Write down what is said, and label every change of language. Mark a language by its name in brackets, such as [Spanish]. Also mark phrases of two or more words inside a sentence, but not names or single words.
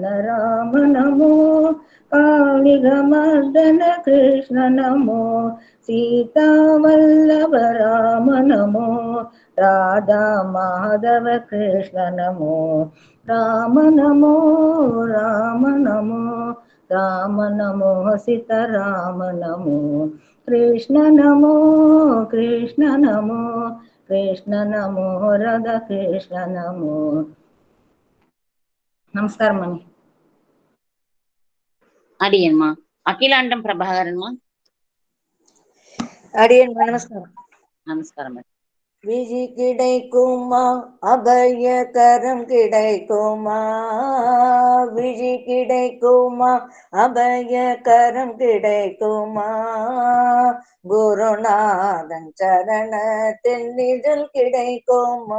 [Telugu] రామ నమో, కాళిక మర్దన కృష్ణ నమో, సీతావల్లభ రామ నమో, రాధా మాధవ కృష్ణ నమో, రామ నమో రామ నమో రామ నమో సీతారామ నమో, కృష్ణ నమో కృష్ణ నమో కృష్ణ నమో రాధా కృష్ణ నమో. నమస్కారం అండి. అడియన్మా అఖిలాండం ప్రభాకరన్మా. అడియన్ నమస్కారం. నమస్కారం. [Tamil] விழி கிடைக்குமா அபயகரம் கிடைக்குமா, விழி கிடைக்குமா அபயகரம் கிடைக்குமா, குருநாதன் சரணத்தில் நிழல் கிடைக்குமா,